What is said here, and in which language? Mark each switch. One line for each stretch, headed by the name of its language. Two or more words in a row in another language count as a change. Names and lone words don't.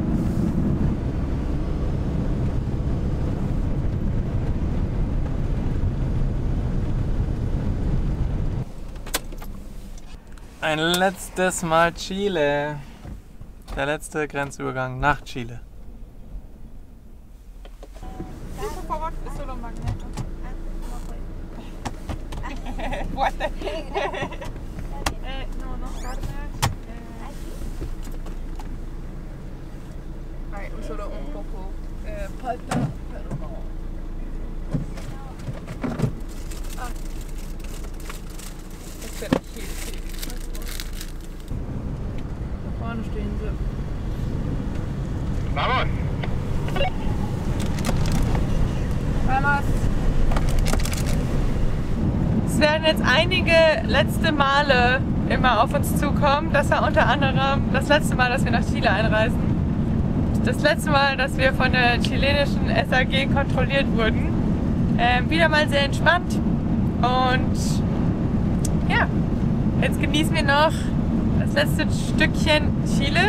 German: Ein letztes Mal Chile. Der letzte Grenzübergang nach Chile.
Spanish: Solo un poco falta, pero no. Espera,
German: hier. Da vorne stehen sie.
Spanish: Vamos! Vamos!
German: Es werden jetzt einige letzte Male immer auf uns zukommen. Das war unter anderem das letzte Mal, dass wir nach Chile einreisen. Das letzte Mal, dass wir von der chilenischen SAG kontrolliert wurden. Wieder mal sehr entspannt. Und ja, jetzt genießen wir noch das letzte Stückchen Chile.